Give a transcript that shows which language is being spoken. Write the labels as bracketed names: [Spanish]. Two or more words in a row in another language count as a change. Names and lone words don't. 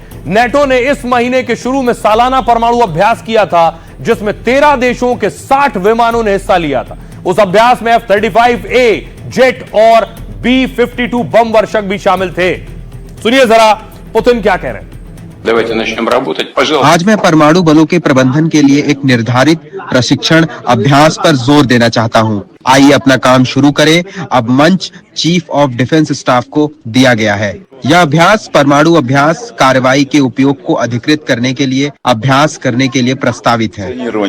[Hindi] नेटो ने इस महीने के शुरू में सालाना परमाणु अभ्यास किया था, जिसमें 13 देशों के 60 विमानों ने हिस्सा लिया था। उस अभ्यास में F-35A जेट और B-52 बम वर्षक भी शामिल थे। सुनिए जरा पुतिन क्या कह रहे हैं। [Russian] Давайте начнем работать. Пожалуйста. [Hindi] आज मैं परमाणु बलों के प्रबंधन के लिए एक निर्धारित प्रशिक्षण अभ्यास पर जोर देना चाहता हूं। आइए अपना काम शुरू करें। अब मंच चीफ ऑफ डिफेंस स्टाफ को दिया गया है। यह अभ्यास परमाणु अभ्यास कार्रवाई के उपयोग को अधिकृत करने के लिए अभ्यास करने के लिए प्रस्तावित है।